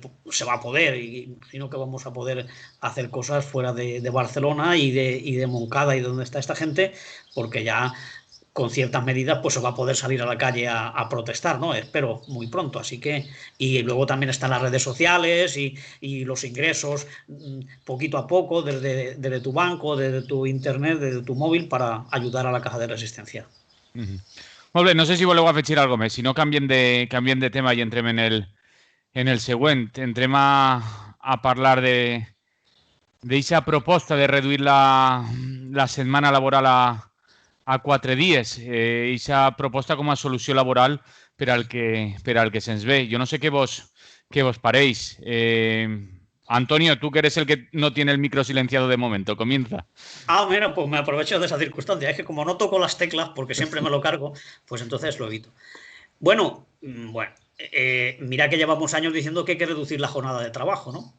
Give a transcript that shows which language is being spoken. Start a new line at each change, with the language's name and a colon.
Spanish: se va a poder, y sino que vamos a poder hacer cosas fuera de Barcelona y de Moncada y de donde está esta gente, porque ya con ciertas medidas pues se va a poder salir a la calle a protestar, ¿no? Espero muy pronto. Así que, y luego también están las redes sociales y los ingresos poquito a poco desde tu banco, desde tu internet, desde tu móvil, para ayudar a la caja de resistencia.
Catalan: Molt bé, no sé si voleu afegir alguna cosa més, si no canviem de tema i entrem en el següent. Entrem a parlar d'eixa proposta de reduir la setmana laboral a 4 dies, eixa proposta com a solució laboral per al que se'ns ve. Jo no sé què vos pareix.
Spanish: Antonio, tú que eres el que no tiene el micro silenciado de momento, comienza. Mira, pues me aprovecho de esa circunstancia. Es que como no toco las teclas, porque siempre me lo cargo, pues entonces lo evito. Bueno, mira que llevamos años diciendo que hay que reducir la jornada de trabajo, ¿no?